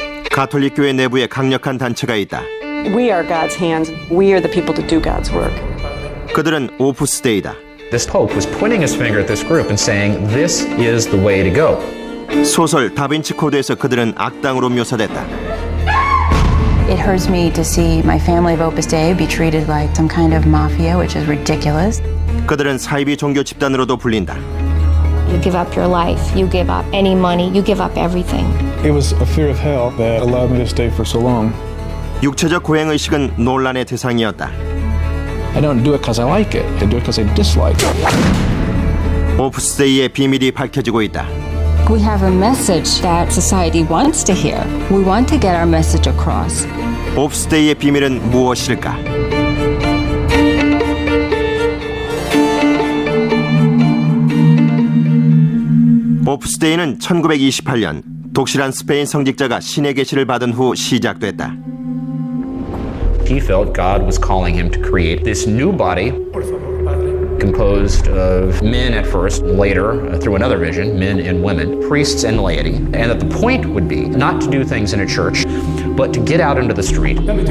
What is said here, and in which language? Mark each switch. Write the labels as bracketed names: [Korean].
[Korean] 가톨릭 교회 내부에 강력한 단체가 있다. [English] We are God's hands. We are the people to do God's work. [Korean] 그들은 오프스 데이다. [English] This Pope was pointing his finger at this group and saying, this is the way to go. [Korean] 소설 다빈치 코드에서 그들은 악당으로 묘사됐다. [English] It hurts me to see my family of Opus Dei be treated like some kind of mafia, which is ridiculous. [Korean] 그들은 사이비 종교 집단으로도 불린다. [English] You give up your life, you give up any money, you give up everything. It was a fear of hell that allowed me to stay for so long. [Korean] 육체적 고행의식은 논란의 대상이었다. [English] I don't do it because I like it. I do it because I dislike it. [Korean] 오프스 데이의 비밀이 밝혀지고 있다. [English] We have a message that society wants to hear. We want to get our message across. [Korean] 오프스 데이의 비밀은 무엇일까? 오프스 데이는 1928년 독실한 스페인 성직자가 신의 계시를 받은 후 시작됐다. [English] He felt God was calling him to create this new body composed of men at first, later, through another vision, men and women, priests and laity, and that the point would be not to do things in a church, but to get out into the street.